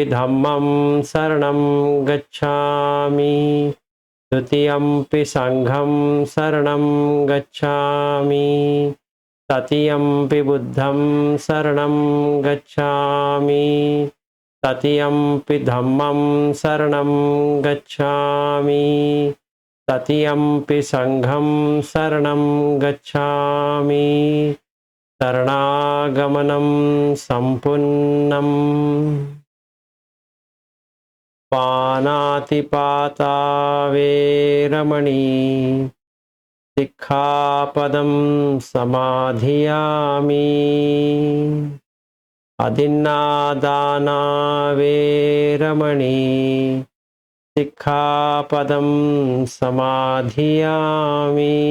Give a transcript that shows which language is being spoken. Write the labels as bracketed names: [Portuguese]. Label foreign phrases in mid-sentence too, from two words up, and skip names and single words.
[Pali] धम्मं शरणं गच्छामि, द्वितीयंपि संघं शरणं गच्छामि, तृतीयंपि बुद्धं शरणं गच्छामि, तृतीयंपि धम्मं शरणं गच्छामि, तृतीयंपि संघं शरणं गच्छामि। [Sanskrit] शरणागमनं सम्पूर्णम्। [Pali] पानातिपाता वेरमणि सिक्खापदं समाधियामि। अदिन्नादाना वेरमणि सिक्खापदं समाधियामि।